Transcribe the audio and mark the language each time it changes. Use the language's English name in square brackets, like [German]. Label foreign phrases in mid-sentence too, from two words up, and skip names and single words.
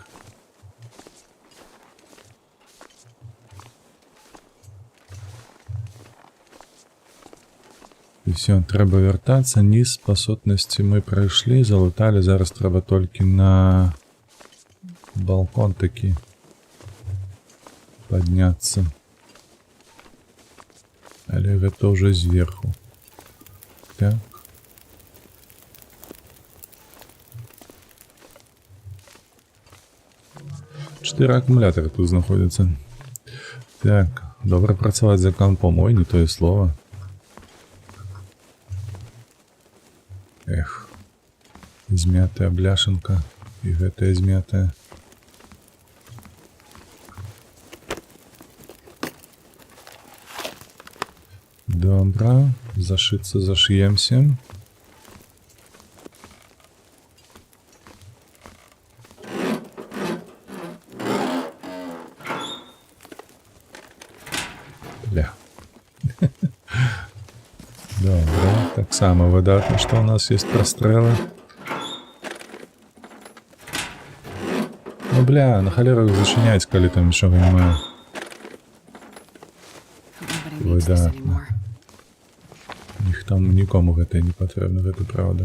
[Belarusian] І все, трэба вяртацца. Низ па сутнасці мы прайшлі, залуталі. Зараз трэба толькі на балкон такі падняцца. Але гэта ўжо зверху. Так. [Ukrainian] Чотири акумулятори тут знаходяться. Так, добре працювати за компом. [Russian] Ой, не то слово. Эх. [Belarusian] Змятая бляшенка. І гэтая змятая. Добра. [Russian] Зашиться зашьемся. Бля. [Belarusian] Добра. Так само выдатно, [Russian] что у нас есть прострелы. [Ukrainian] Ну бля, на холеру зачинять, коли там ничего немає. [Belarusian] Выдатно. Там нікому гэта не патрэбна, гэта правда.